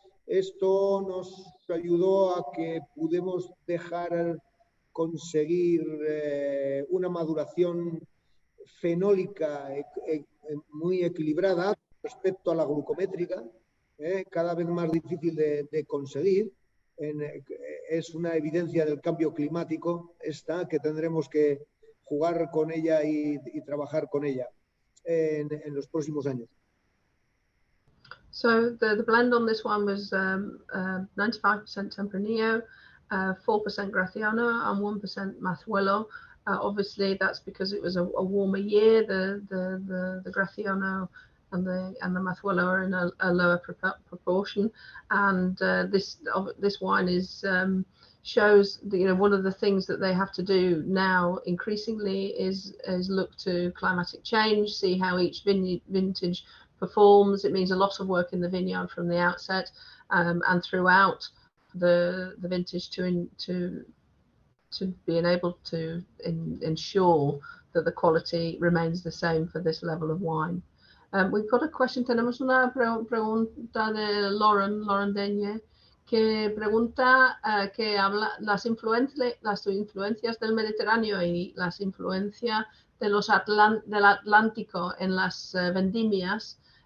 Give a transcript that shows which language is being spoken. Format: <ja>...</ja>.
<es>Esto nos ayudó a que pudimos conseguir una maduración fenólica muy equilibrada respecto a la glucométrica, cada vez más difícil de conseguir. Es una evidencia del cambio climático esta, que tendremos que jugar con ella y trabajar con ella en los próximos años.</es> <en>So the blend on this one was 95% Tempranillo, 4% Graciano, and 1% Mazuelo. Obviously, that's because it was a warmer year. The Graciano and the Mazuelo are in a lower proportion, and this wine is shows that, one of the things that they have to do now increasingly is look to climatic change, see how each vintage performs. It means a lot of work in the vineyard from the outset and throughout the vintage to being able to ensure that the quality remains the same for this level of wine. We've got a question.</en> <es>Tenemos una pregunta de Lauren Denye, que pregunta que habla las influencias del Mediterráneo y las influencias de del Atlántico en las vendimias.</es>